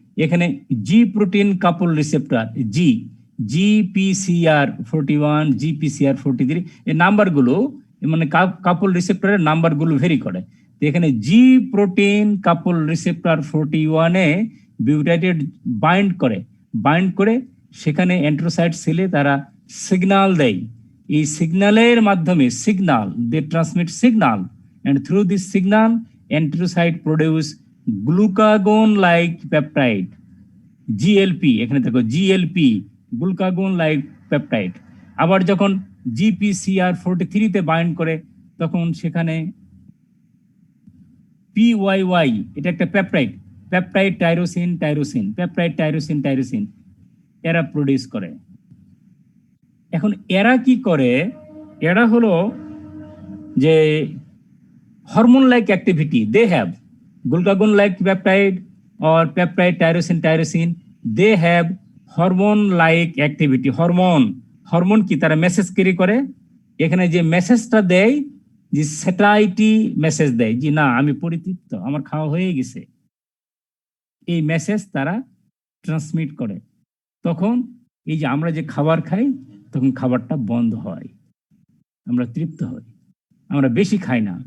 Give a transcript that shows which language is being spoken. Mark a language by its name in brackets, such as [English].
[Bangla] এখানে জি প্রোটিন কাপল receptor, GPCR41, GPCR43, এই নাম্বারগুলো মানে কাপল রিসেপ্টরের নাম্বারগুলো ভেরি করে। এখানে জি প্রোটিন কাপল রিসেপ্টর 41-এ বিউটারেট বাইন্ড করে সেখানে এন্টেরোসাইট সেলে তারা সিগন্যাল দেয়। এই সিগন্যালের মাধ্যমে দে transmit signal, [English] and through this signal enterocyte produce glucagon like peptide, GLP। [Bangla] এখানে দেখো GLP, glucagon like peptide। আবার যখন GPCR43-তে বাইন্ড করে, তখন সেখানে PYY, এটা একটা peptide, peptide tyrosine, peptide tyrosine এরা প্রডিউস করে। এখন এরা কি করে? এরা হলো যে [English] Hormone like activity, they have glucagon like peptide or peptide tyrosin, they have hormone like activity। [Bangla] Hormone কি? তারা মেসেজ ক্যারি করে। এখানে যে মেসেজটা দেয়, যে স্যাটাইটি মেসেজ দেয়, যে না আমি পরিতৃপ্ত, আমার খাওয়া হয়ে গেছে, এই মেসেজ তারা ট্রান্সমিট করে। তখন এই যে আমরা যে খাবার খাই, তখন খাবারটা বন্ধ হয়, আমরা তৃপ্ত হই, আমরা বেশি খাই না।